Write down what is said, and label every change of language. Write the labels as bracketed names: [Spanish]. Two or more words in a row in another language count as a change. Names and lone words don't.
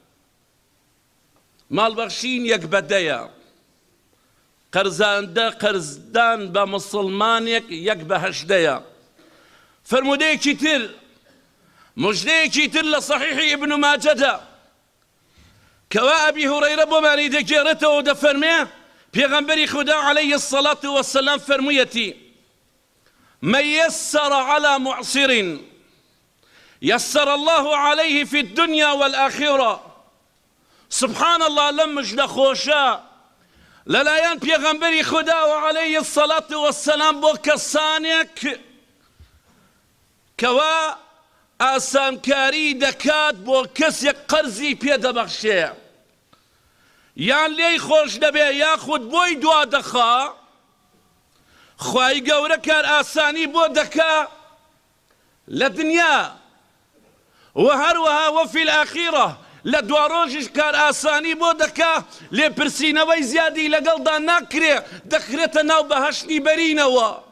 [Central Kurdish] ماڵبەخشین یەک بەدەیە قەرزدان بە مسڵمانێک یەک بەهەژدەیە فەرموودەیەکی تر مژدەیەکی تر لە صەحیحی ئیبن ماجەدا کەوا ئەبی هورەیرە بۆمانی دەگێڕێتەوە و دەفەرمێ پێغەمبەری خوددا [Arabic] عەلەیهی السەڵات وەسەلام [Central Kurdish] فەرموویەتی [Arabic] من يسر على معسر يسر الله عليه في الدنيا والآخرة سبحان الله لم مجد خوشا للايان [Central Kurdish] پێغەمبەری خوددا [Arabic] وعەلەیهی السەڵات وەسەلام [Central Kurdish] بۆ کەسانێک کەوا ئاسانکاری دەکات بۆ کەسێک قەرزی پێدەبەخشێ یان لێی خۆش دەبێ یاخود بۆی دوا دەخا خوای گەورە کار ئاسانی بۆ دەکا لە دنیا و هەروەها [Arabic] وەفی الئاخیرە [Central Kurdish] لە دوا ڕۆژیش کار ئاسانی بۆ دەکا لێپرسینەوەی زیادی لەگەڵدا ناکرێ دەخرێتە ناو بەهەشتی بەرینەوە